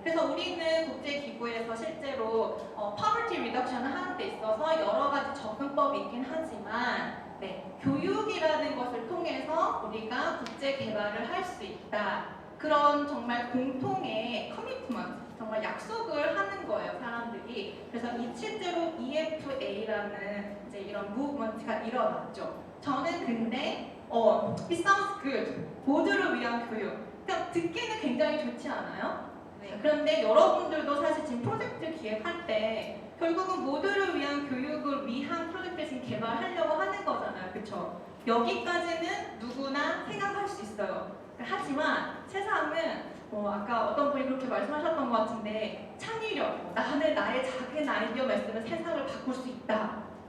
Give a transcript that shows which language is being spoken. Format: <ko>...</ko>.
<ko>그래서 우리는 국제기구에서 실제로 poverty reduction을 하는 데 있어서 여러 가지 접근법이 있긴 하지만 네, 교육이라는 것을 통해서 우리가 국제 개발을 할 수 있다. 그런 정말 공통의 커미트먼트, 정말 약속을 하는 거예요, 사람들이. 그래서 실제로 EFA라는 이제 이런 무브먼트가 일어났죠. 저는 근데</ko> <en>it sounds good.</en> <ko>모두를 위한 교육. 그러니까 듣기는 굉장히 좋지 않아요? 네. 그런데 여러분들도 사실 지금 프로젝트 기획할 때 결국은 모두를 위한 교육을 위한 프로젝트를 지금 개발하려고 하는 거잖아요. 그렇죠? 여기까지는 누구나 생각할 수 있어요. 하지만 세상은 아까 어떤 분이 그렇게 말씀하셨던 것 같은데 창의력, 나는 나의 작은 아이디어만 있으면 세상을 바꿀 수 있다.</ko>